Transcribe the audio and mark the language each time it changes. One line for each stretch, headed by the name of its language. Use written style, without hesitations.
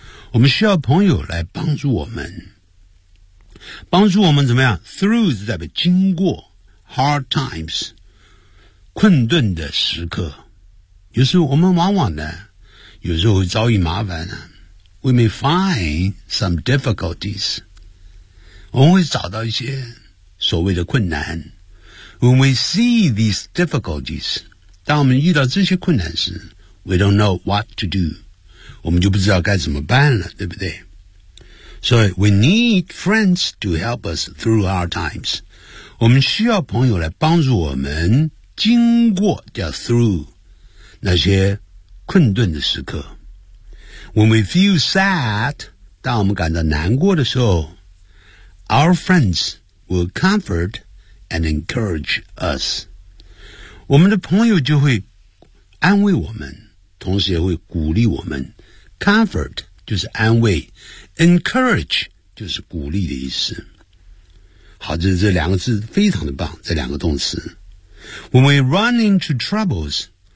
Chinese: 我们需要朋友来帮助我们，帮助我们怎么样 through 是代表经过 hard times 困顿的时刻。有时候我们往往呢，有时候会遭遇麻烦呢。
English: We may find some difficulties.
Chinese: 我们会找到一些所谓的困难。
English: When we see these difficulties,
Chinese: 当我们遇到这些困难时
English: ,we don't know what to do.
Chinese: 我们就不知道该怎么办了，对不对？
English: 所以 ,we need friends to help us through our times.
Chinese: 我们需要朋友来帮助我们经过叫 through. 那些困顿的时刻
English: When we feel sad
Chinese: 当我们感到难过的时候
English: Our friends will comfort and encourage us
Chinese: 我们的朋友就会安慰我们同时也会鼓励我们 Comfort 就是安慰 Encourage 就是鼓励的意思好这两个字非常的棒这两个动词
English: When we run into troubles